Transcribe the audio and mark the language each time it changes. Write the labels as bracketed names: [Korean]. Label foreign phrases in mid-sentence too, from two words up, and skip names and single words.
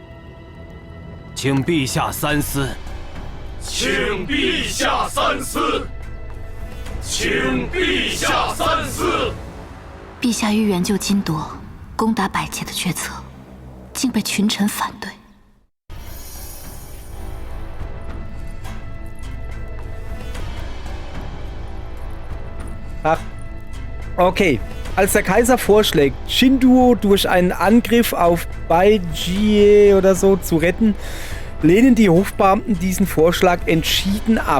[Chinese] 请陛下三思。请陛下三思。请陛下三思。陛下欲援救金铎，攻打百捷的决策，竟被群臣反对。 [German] Ach, okay. Als der Kaiser vorschlägt, Shinduo durch einen Angriff auf Baijie oder so zu retten, lehnen die Hofbeamten diesen Vorschlag entschieden ab.